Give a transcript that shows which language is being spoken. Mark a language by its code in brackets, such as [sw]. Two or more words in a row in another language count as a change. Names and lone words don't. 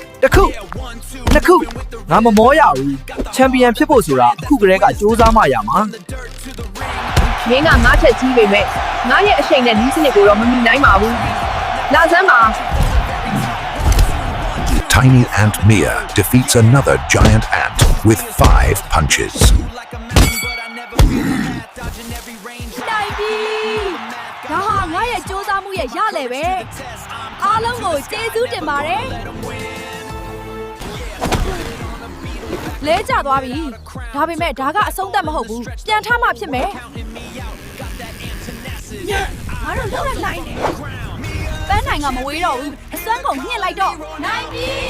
[my] တခုနှစ်ခုငါမမောရဘူးချန်ပီယံဖြစ်ဖို့ဆိုတာအခုကတည်းကစူးစမ်းမှရမှာ မင်းကငါ့ထက်ကြီးပေမဲ့ငါရဲ့အရှိန်နဲ့နီးစနစ်ကိုတော့မမီနိုင်ပါဘူးလာစမ်းပါ [en] Tiny Ant Mia defeats another giant ant with 5 punches. [my] နိုင်ပြီဒါဟာငါရဲ့စူးစမ်းမှုရဲ့ရလေပဲအားလုံးကိုကျေးဇူးတင်ပါတယ်လဲကျသွားပြီဒါပေမဲ့ဒါကအဆုံးသတ်မဟုတ်ဘူးပြန်ထားမှဖြစ်မယ်ငါတို့လောက်ရနိုင်တယ်ပန်းနိုင်ကမဝေးတော့ဘူးအစွမ်းကုန်ညှစ်လိုက်တော့နိုင်ပြီ